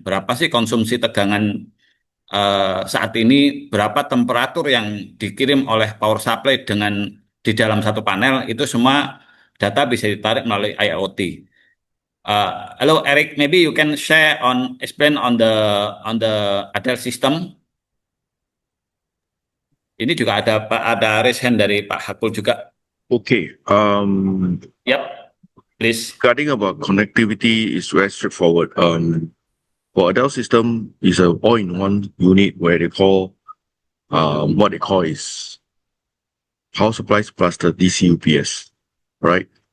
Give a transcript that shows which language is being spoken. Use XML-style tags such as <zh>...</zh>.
<id>Berapa sih konsumsi tegangan saat ini, berapa temperatur yang dikirim oleh power supply dengan di dalam satu panel, itu semua data bisa ditarik melalui IoT.</id> <en>Hello Eric, maybe you can share explain on the Adel system.</en> <id>Ini juga ada raise hand dari Pak Hakul juga.</id> <en>Okay. Yep, please. Regarding about connectivity is very straightforward. For Adel system is a all-in-one unit where they call what they call is power supplies plus the DC UPS, right?</en>